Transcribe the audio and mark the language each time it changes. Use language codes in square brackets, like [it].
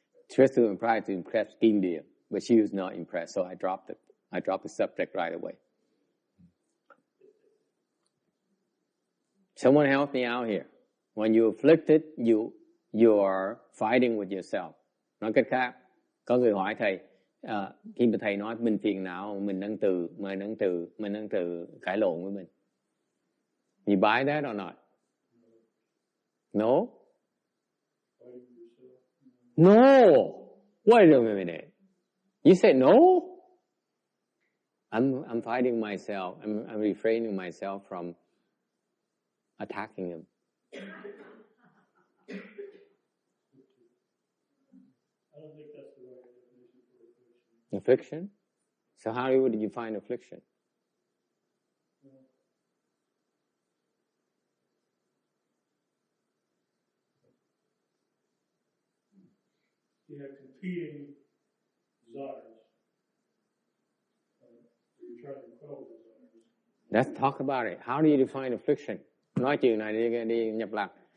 [en] Tristan tried to impress India, but she was not impressed, so I dropped it. I dropped the subject right away. Someone help me out here. When you're afflicted, you are fighting with yourself. [vi] Nói cách khác, có người hỏi thầy, khi mà thầy nói mình phiền não, mình đang tự cãi lộn với mình. [en] You buy that or not? No? No! Wait a minute. You said no? I'm fighting myself. I'm refraining myself from attacking him. I don't think that's the right definition for affliction. Affliction? So how would you find affliction? You have competing desires. You're trying to quell those desires. Let's talk about it. How do you define affliction? [vi] Nói chuyện này đi nhập lạc.